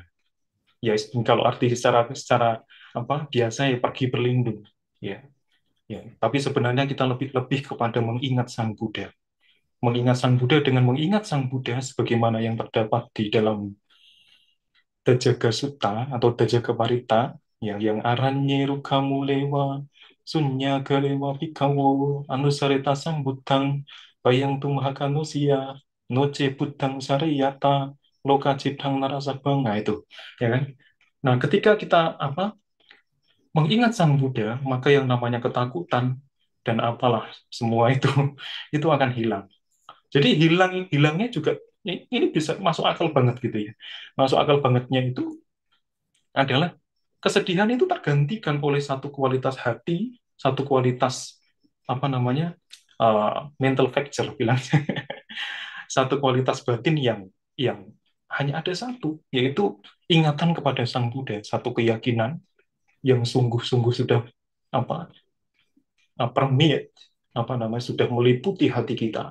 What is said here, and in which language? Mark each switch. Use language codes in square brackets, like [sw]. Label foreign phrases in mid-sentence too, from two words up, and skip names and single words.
[id] Ya, kalau arti secara apa biasa ya pergi berlindung. Ya, ya. Tapi sebenarnya kita lebih kepada mengingat Sang Buddha. Mengingat Sang Buddha dengan mengingat Sang Buddha sebagaimana yang terdapat di dalam Dajaga Sutta atau Dajaga Parita yang [pi] aranye rukamu lewa sunya galewa pikawo anusarita sambuddhang bayang tumahakanusia noce buddhang sariyata loka cidang narasabang. [id] Nah itu ya kan. Nah ketika kita apa mengingat Sang Buddha, maka yang namanya ketakutan dan apalah semua itu itu akan hilang. Jadi hilangnya juga ini bisa masuk akal banget gitu ya. Masuk akal bangetnya itu adalah kesedihan itu tergantikan oleh satu kualitas hati, satu kualitas apa namanya [en] mental factor [id] bilangnya, satu kualitas batin yang hanya ada satu, yaitu ingatan kepada Sang Buddha, satu keyakinan yang sungguh-sungguh sudah apa permeate, apa namanya sudah meliputi hati kita.